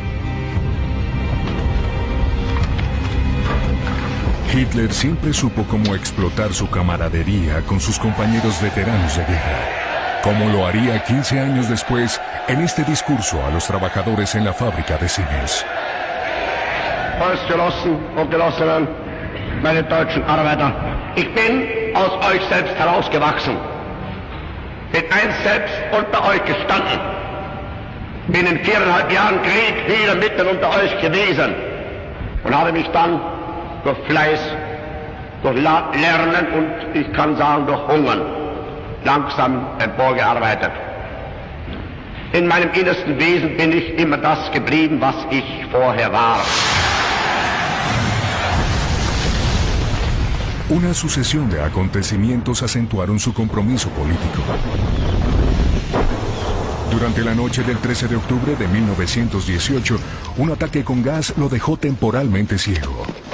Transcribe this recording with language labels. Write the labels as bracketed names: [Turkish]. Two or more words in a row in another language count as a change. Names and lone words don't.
[Spanish] Hitler siempre supo cómo explotar su camaradería con sus compañeros veteranos de guerra, como lo haría 15 años después en este discurso a los trabajadores en la fábrica de Siemens. [German] Volksgenossen und Genossinnen, meine deutschen Arbeiter, ich bin aus euch selbst herausgewachsen, bin einst selbst unter euch gestanden, bin in 4,5 Jahren Krieg hier mitten unter euch gewesen und habe mich dann durch Fleiß, durch Lernen und ich kann sagen durch Hungern langsam emporgearbeitet. In meinem innersten Wesen bin ich immer das geblieben, was ich vorher war. [Spanish] Una sucesión de acontecimientos acentuaron su compromiso político. Durante la noche del 13 de octubre de 1918, un ataque con gas lo dejó temporalmente ciego.